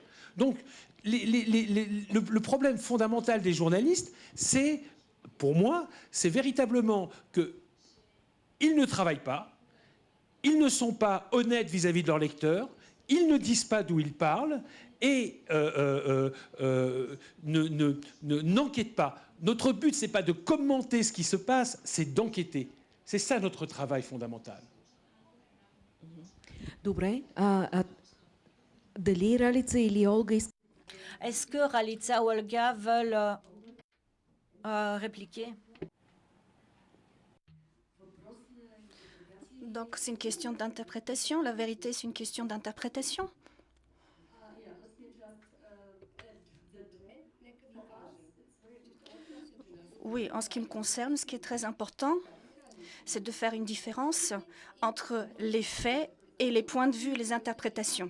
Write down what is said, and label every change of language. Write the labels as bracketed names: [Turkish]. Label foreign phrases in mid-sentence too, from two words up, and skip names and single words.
[French] Donc, le problème fondamental des journalistes, c'est, pour moi, c'est véritablement qu'ils ne travaillent pas, ils ne sont pas honnêtes vis-à-vis de leurs lecteurs, ils ne disent pas d'où ils parlent et n'enquêtent pas. Notre but, ce n'est pas de commenter ce qui se passe, c'est d'enquêter. C'est ça notre travail fondamental. [Bulgarian] Добре. Дали Ралица или Олга искат? [French] Est-ce que Ralitza ou Olga veulent répliquer? Donc c'est une question d'interprétation. La vérité, c'est une question d'interprétation. Oui, en ce qui me concerne, ce qui est très important, c'est de faire une différence entre les faits et les points de vue, les interprétations.